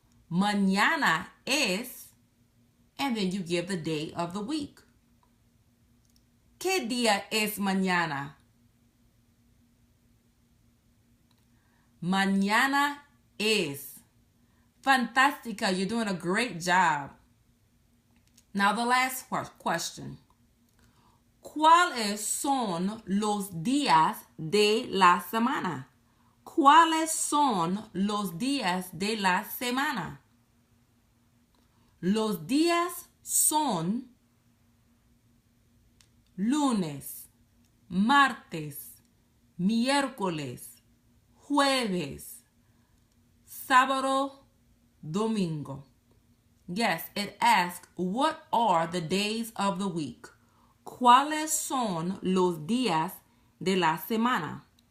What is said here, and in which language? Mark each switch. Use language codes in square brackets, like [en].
[es] Mañana es, [en] and then you give the day of the week. [es] ¿Qué día es mañana? Mañana es. Fantástica, [en] you're doing a great job. Now the last question. [es] ¿Cuáles son los días de la semana? ¿Cuáles son los días de la semana? Los días son lunes, martes, miércoles, jueves, sábado, domingo. [en] Yes, it asks, what are the days of the week? [es] ¿Cuáles son los días de la semana?